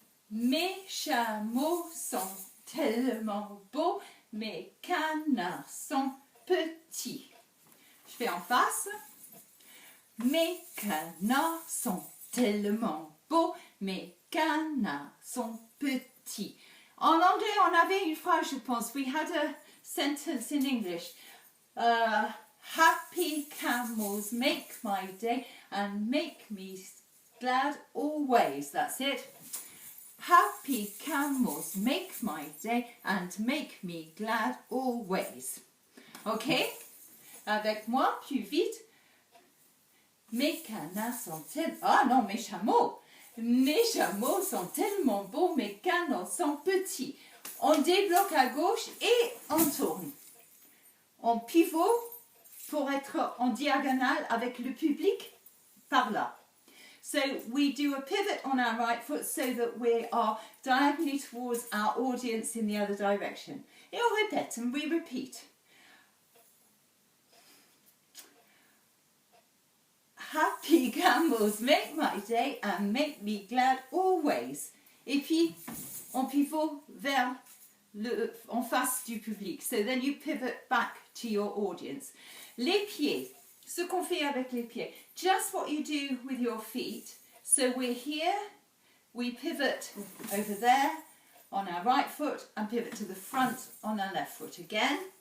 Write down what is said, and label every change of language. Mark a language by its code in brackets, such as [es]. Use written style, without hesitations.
[fr] Mes chameaux sont tellement beaux, mes canards sont petits. Je fais en face. Mes canards sont tellement beaux, mes canards sont petits. En anglais, on avait une phrase, je pense. [en] We had a sentence in English. Happy camels make my day and make me glad always. That's it. Happy camels make my day and make me glad always. [fr] Ok? Avec moi, plus vite. Mes canards sont tellement... Ah non, mes chameaux. Mes chameaux sont tellement beaux, mes canards sont petits. On débloque à gauche et on tourne. On pivote pour être en diagonale avec le public par là. [en] So we do a pivot on our right foot so that we are diagonally towards our audience in the other direction. [fr] Et on répète [en] and we repeat. Happy camels make my day and make me glad always. [fr] Et puis, on pivote vers en face du public. [en] So then you pivot back to your audience. [fr] Les pieds, ce qu'on fait avec les pieds. [en] Just what you do with your feet. So we're here, we pivot over there on our right foot and pivot to the front on our left foot again.